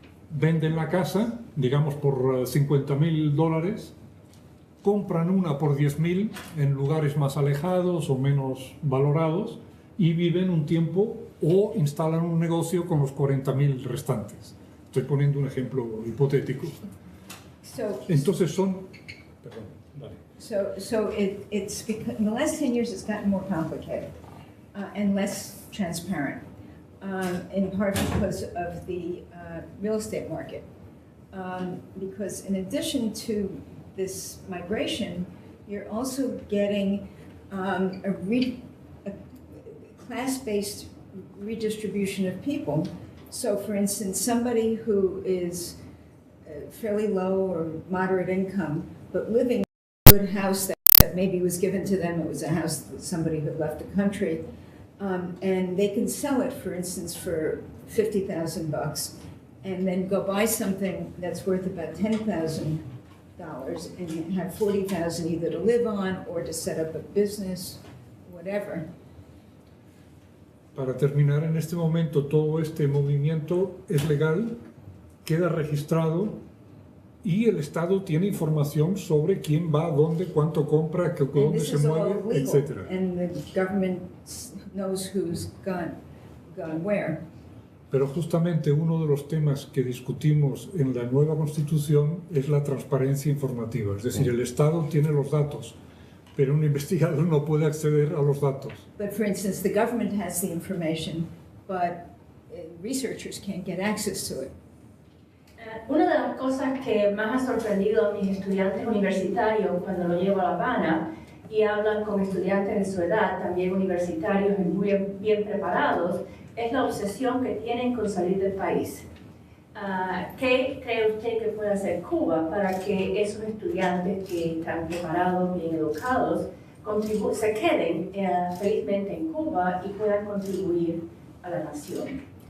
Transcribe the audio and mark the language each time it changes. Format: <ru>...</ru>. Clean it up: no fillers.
<es>Venden la casa, digamos, por $50,000, compran una por 10,000 en lugares más alejados o menos valorados y viven un tiempo o instalan un negocio con los 40,000 restantes. Estoy poniendo un ejemplo hipotético. Entonces son... Perdón, vale.</es> <en>It's because, in the last 10 years it's gotten more complicated and less transparent, in part because of the real estate market. Because in addition to this migration, you're also getting a class-based redistribution of people. So for instance, somebody who is fairly low or moderate income, but living in a good house that maybe was given to them, it was a house that somebody who left the country, and they can sell it, for instance, for $50,000, and then go buy something that's worth about $10,000, and you have $40,000 either to live on or to set up a business, whatever.</en> <es>Para terminar, en este momento todo este movimiento es legal, queda registrado y el Estado tiene información sobre quién va, dónde, cuánto compra, dónde se mueve, etc.</es> <en>And the government knows who's gone where.</en> <es>Pero justamente uno de los temas que discutimos en la nueva Constitución es la transparencia informativa. Es decir, el Estado tiene los datos, pero un investigador no puede acceder a los datos.</es> <en>But for instance, the government has the information, but researchers can't get access to it.</en> <es>Una de las cosas que más ha sorprendido a mis estudiantes universitarios cuando lo llevo a La Habana y hablan con estudiantes de su edad, también universitarios y muy bien preparados, es la obsesión que tienen con salir del país. ¿Qué cree usted que puede hacer Cuba para que esos estudiantes que están preparados, bien educados, se queden felizmente en Cuba y puedan contribuir a la nación?</es>